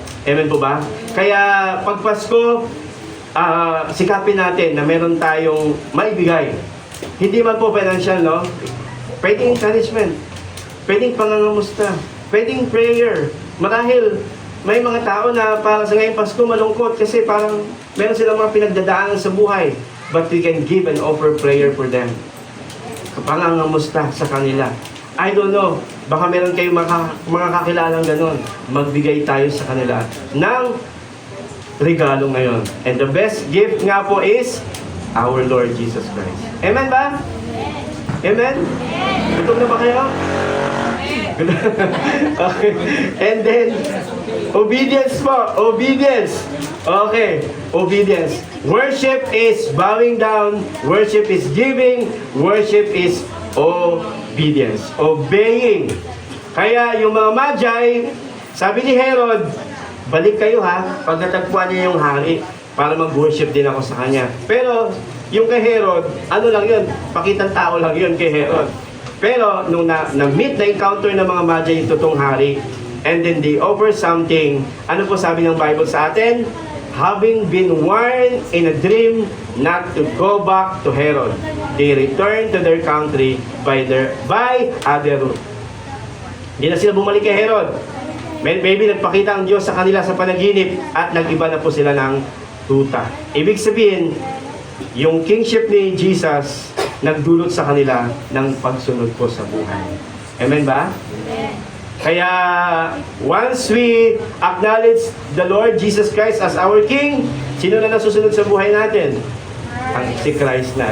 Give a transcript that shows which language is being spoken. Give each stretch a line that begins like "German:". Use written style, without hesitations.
Filipino: Amen po ba? Kaya pag Pasko, sikapin natin na meron tayong maibigay. Hindi man po financial, no? Pwedeng encouragement, pwedeng pangangamusta, pwedeng prayer. Marahil may mga tao na para sa ngayong Pasko malungkot kasi parang meron silang mga pinagdadaanan sa buhay.
English: But we can give and offer prayer for them.
Filipino: Pangangamusta sa kanila.
English: I don't know,
Filipino: baka meron kayong mga kakilalang ganon. Magbigay tayo sa kanila ng regalo ngayon.
English: And the best gift nga po is our Lord Jesus Christ. Amen ba? Amen?
Filipino: Gutom na ba kayo?
English: Okay. And then, obedience po. Obedience. Okay. Obedience. Worship is bowing down. Worship is giving. Worship is obedience. Obeying.
Filipino: Kaya yung mga Magi, sabi ni Herod, balik kayo ha, pag natagpuan niya yung hari, para mag-worship din ako sa kanya. Pero, yung kay Herod, ano lang yun, pakitang tao lang yun kay Herod. Pero, nung nag-meet, na-encounter ng mga Magi yung totoong hari, and then they offer something, ano po sabi ng Bible sa atin?
English: Having been warned in a dream not to go back to Herod, they returned to their country by other route.
Filipino: Hindi na sila bumalik kay Herod. Maybe nagpakita ang Diyos sa kanila sa panaginip at nag-iba na po sila ng ruta. Ibig sabihin, yung kingship ni Jesus nagdulot sa kanila ng pagsunod po sa buhay. Amen ba? Amen. Kaya,
English: once we acknowledge the Lord Jesus Christ as our King,
Filipino: sino na nasusunod sa buhay natin? Si Christ na.